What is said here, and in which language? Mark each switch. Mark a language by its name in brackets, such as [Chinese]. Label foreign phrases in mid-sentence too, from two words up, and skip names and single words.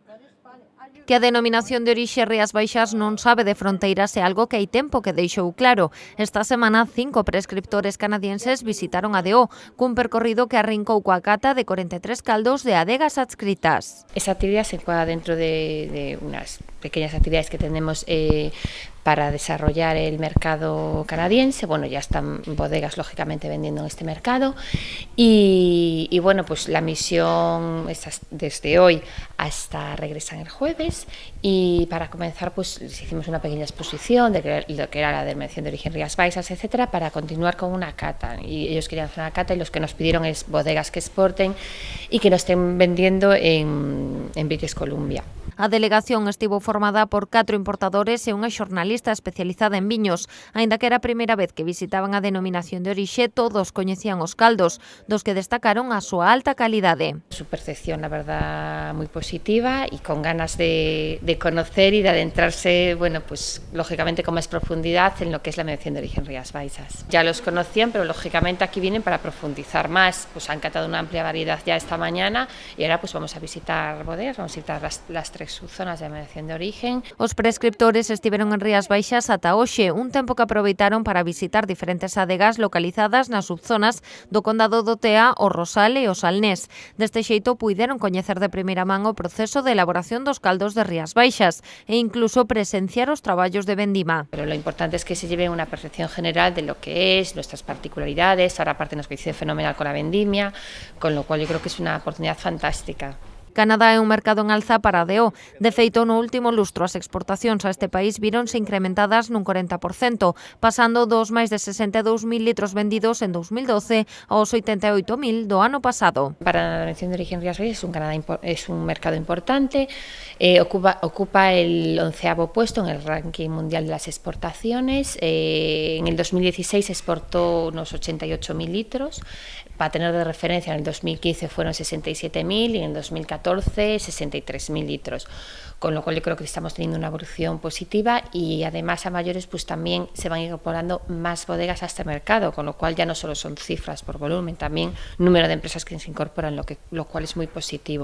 [Galician] Que a denominación de orixe Rías Baixas non sabe de fronteiras é algo que hai tempo que deixou claro. Esta semana 5 prescriptores canadienses visitaron a DO, cun percorrido que arrincou coa cata de 43 caldos de adegas adscritas. [Spanish] Esa actividad se encuadra dentro de unas pequeñas actividades que tenemos para desarrollar el mercado canadiense. Bueno, ya están bodegas lógicamente vendiendo en este mercado y bueno, pues la misión es desde hoy hasta regresan el jueves y para comenzar pues hicimos una pequeña exposición de lo que era la denominación de origen Rías Baixas, etcétera, para continuar con una cata, y ellos querían hacer una cata y los que nos pidieron es bodegas que exporten y que no estén vendiendo en British Columbia. [Galician] A delegación estivo formada por 4 importadores e unha xornalista especializada en viños. Aínda que era a primeira vez que visitaban a denominación de orixe, todos coñecían os caldos, dos que destacaron a súa alta calidade. [Spanish] Su percepción, la verdad, muy positiva y con ganas de conocer y de adentrarse, bueno, pues lógicamente con más profundidad en lo que es la denominación de origen Rías Baixas. Ya los conocían, pero lógicamente aquí vienen para profundizar más. Pues han catado una amplia variedad ya esta mañana y ahora pues vamos a visitar bodegas, vamos a visitar las 3 subzonas de denominación de origen. [Galician] Os prescriptores estiveron en Rías Baixas ata hoxe, un tempo que aproveitaron para visitar diferentes adegas localizadas nas subzonas do condado do Tea, o Rosal e o Salnés. Deste xeito puideron coñecer de primeira man o proceso de elaboración dos caldos de Rías Baixas e incluso presenciar os traballos de vendima. [Spanish] Pero lo importante es que se lleven una percepción general de lo que es, nuestras particularidades. Ahora aparte nos coincide fenomenal con la vendimia, con lo cual yo creo que es una oportunidad fantástica. [Galician] Canadá é un mercado en alza para a DO. De feito, no último lustro as exportacións a este país víronse incrementadas nun 40%, pasando dos máis de 62.000 litros vendidos en 2012 aos 88.000 do ano pasado. [Spanish] Para la denominación de origen Rías Baixas es un mercado importante, ocupa el 11º puesto en el ranking mundial de las exportaciones. En el 2016 exportó unos 88.000 litros, para tener de referencia en el 2015 fueron 67.000 y en el 2014 63.000 litros, con lo cual yo creo que estamos teniendo una evolución positiva y además a mayores pues también se van incorporando más bodegas a este mercado, con lo cual ya no solo son cifras por volumen, también número de empresas que se incorporan, lo cual es muy positivo.